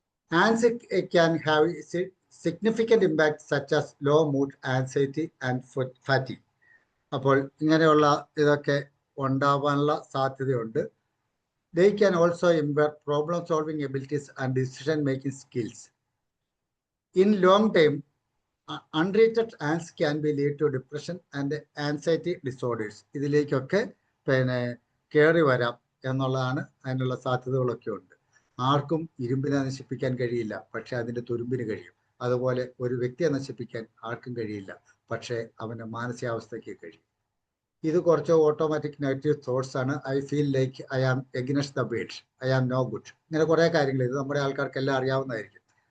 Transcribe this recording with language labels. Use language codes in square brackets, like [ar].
[en] Ants can have significant impact such as low mood, anxiety and fatigue. [ml] അപ്പോൾ ഇങ്ങനെയുള്ള ഇതൊക്കെ ഉണ്ടാവാനുള്ള സാധ്യതയുണ്ട്. [en] They can also impair problem solving abilities and decision making skills. In long term, untreated ants can be lead to depression and anxiety disorders. [ml] ഇതിലേക്കൊക്കെ പിന്നെ കയറി വരാം എന്നുള്ളതാണ്, അതിനുള്ള സാധ്യതകളൊക്കെ ഉണ്ട്. ആർക്കും ഇരുമ്പിനെ നശിപ്പിക്കാൻ കഴിയില്ല, പക്ഷെ അതിൻ്റെ തുരുമ്പിന് കഴിയും. അതുപോലെ ഒരു വ്യക്തിയെ നശിപ്പിക്കാൻ ആർക്കും കഴിയില്ല, പക്ഷേ അവൻ്റെ മാനസികാവസ്ഥയ്ക്ക് കഴിയും. ഇത് കുറച്ച് ഓട്ടോമാറ്റിക് നെഗറ്റീവ് തോട്ട്സ് ആണ്. [en] I feel like I am against the world, I am no good, [ml] ഇങ്ങനെ കുറേ കാര്യങ്ങൾ ഇത് നമ്മുടെ ആൾക്കാർക്കെല്ലാം അറിയാവുന്നതായിരിക്കും.